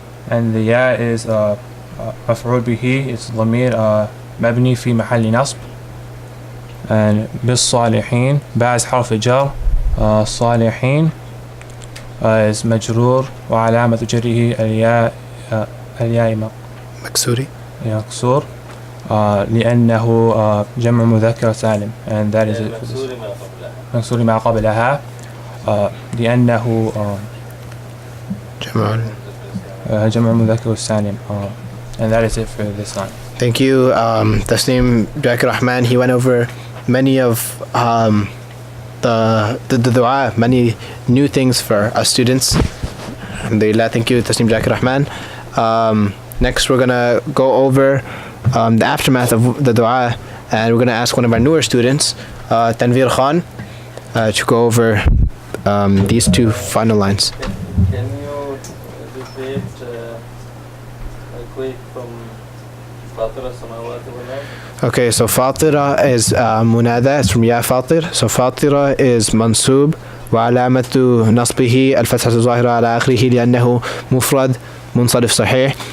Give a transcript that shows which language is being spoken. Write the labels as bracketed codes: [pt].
[en] And the ya is [ar] مفعول به. [en] It's [ar] ضمير مبني في محل نصب. [en] And [ar] بالصالحين باعث حرف جر. الصالحين [en] is [ar] مجرور وعلامة جره الياء مكسور لأنه جمع مذكر سالم. [en] And that is it for this. [ar] مكسور ما قبلها لأنه جمع مذكر سالم. [en] And that is it for this line. Thank you, Tasneem Jakir Rahman. He went over many of the dua, many new things for our students. Alhamdulillah. Thank you, Tasneem Jakir Rahman. Next, we're gonna go over the aftermath of the dua, and we're gonna ask one of our newer students, Tanveer Khan, to go over these two final lines. Can you repeat quick from Fatira Samawati wal Ard? Okay, so Fatira is munada, it's from [ar] Ya Fatir. [en] So Fatira is mansub, [ar] وعلامة نصبه الفتحة الظاهرة على آخره لأنه مفرد منصرف صحيح.